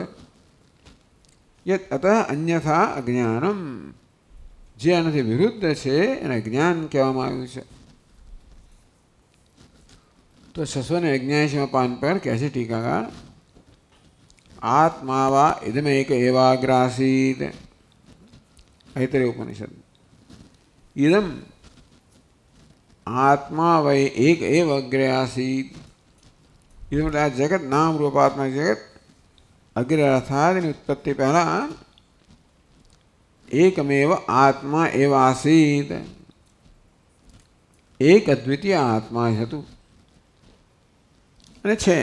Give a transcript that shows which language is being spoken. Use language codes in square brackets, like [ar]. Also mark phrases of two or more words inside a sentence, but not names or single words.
[sa] યત અત અન્યથા અજ્ઞાનમ. [gu] જે આનાથી વિરુદ્ધ છે એને જ્ઞાન કહેવામાં આવ્યું છે. તો 679 પાન પર કહે છે ટીકાકાર [sa] આત્મા વા ઇદમેક એવાગ્રાસીત. ऐतरेय उपनिषद. इदम आत्मा वै एक एव अग्रे आसीत्. [gu] એ માટે આ જગત નામ રૂપાત્મક જગત અગ્રે અર્થાત એની ઉત્પત્તિ પહેલાં [sa] એકમેવ આત્મા એવ આસીત, [gu] એક અદ્વિતીય આત્મા હતું અને છે.